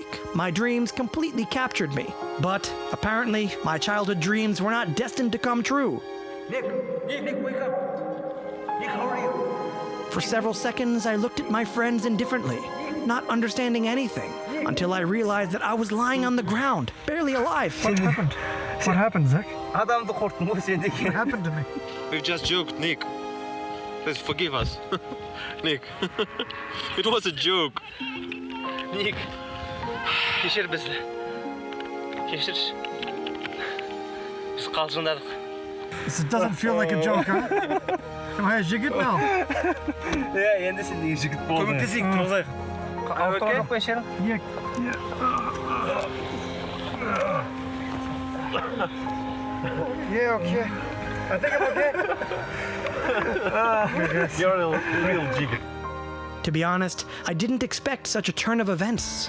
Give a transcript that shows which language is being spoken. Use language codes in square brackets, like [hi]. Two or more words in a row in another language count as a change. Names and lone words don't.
[en] My dreams completely captured me. But apparently, my childhood dreams were not destined to come true. Nick, wake up. Nick, how are you? For several seconds, I looked at my friends indifferently, not understanding anything, until I realized that I was lying on the ground, barely alive. What happened? What happened, Zach? [kk] Адамды korktum ғой сендeki. [en] What happened to me? We've just joked, Nick. Please forgive us. Nick, it was a joke. [kk] Ник, кешір бізді. Кешірші. Біз қалжыңдадық. [en] This doesn't feel like a joke, huh? Am I a jigget now? [kk] Енді сендегі жігіт болды. Көмектесейік, тұрғызайық. [en] Okay. [kk] Жоқ қойшырың? [en] Yeah, okay. I think I'm okay. You're a real jigger. To be honest, I didn't expect such a turn of events.